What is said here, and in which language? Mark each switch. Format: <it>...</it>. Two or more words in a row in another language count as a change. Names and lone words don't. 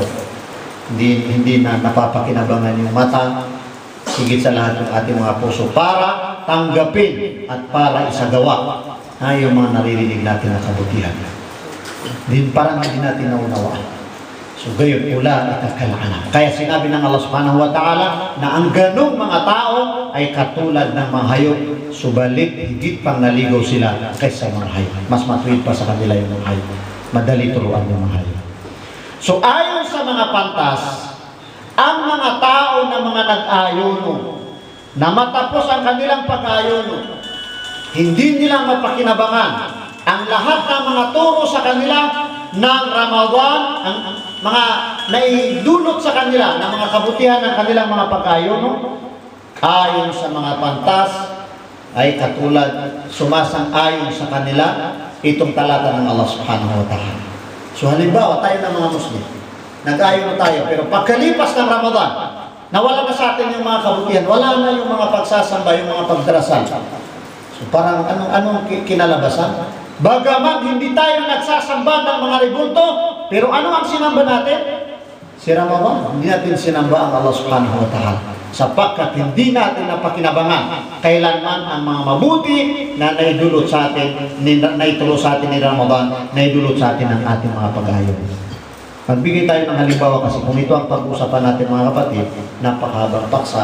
<tl>Hindi na napapakinabangan yung mata, higit sa lahat ng ating mga puso para tanggapin at para isagawa yung mga naririnig natin na kabutihan. Parang hindi natin naunawaan. So gayon, ula ikakalaanan. Kaya sinabi ng Allah</tl> <ar>سبحانه وتعالى</ar> <tl>na ang ganong mga tao ay katulad ng mga hayop, subalit higit pang naligaw sila kaysa mga hayop. Mas matuwid pa sa kanila yung mga hayop. Madali turuan yung mga hayop. So ayon sa mga pantas, ang mga tao na mga nag-ayuno, na matapos ang kanilang pag-ayuno, hindi nila mapakinabangan ang lahat ng mga turo sa kanila ng Ramadan, ang mga naidulot sa kanila ng mga kabutihan ng kanilang mga pag-ayuno, ayon sa mga pantas, ay katulad sumasang-ayon sa kanila itong talata ng Allah</tl> <ar>سبحانه وتعالى.</ar> <tl>So halimbawa, tayo ng mga Muslim, nag-ayuno tayo, pero pagkalipas ng Ramadan, nawala na sa atin yung mga kabutihan, wala na yung mga pagsasamba, yung mga pagdarasal. So parang anong kinalabasan? Bagaman hindi tayo nagsasamba ng mga ribulto, pero ano ang sinamba natin? Si Ramadan. Hindi natin sinamba ang Allah</tl> <ar>سبحانه وتعالى,</ar> <tl>sapagkat hindi natin napakinabangan kailanman ang mga mabuti na naidulot sa atin, naituro sa atin ni Ramadan, naidulot sa atin ang ating mga pag-ayuno. Magbigay tayo ng halimbawa, kasi kung ito ang pag-usapan natin mga kapatid, napakahabang paksa.</tl>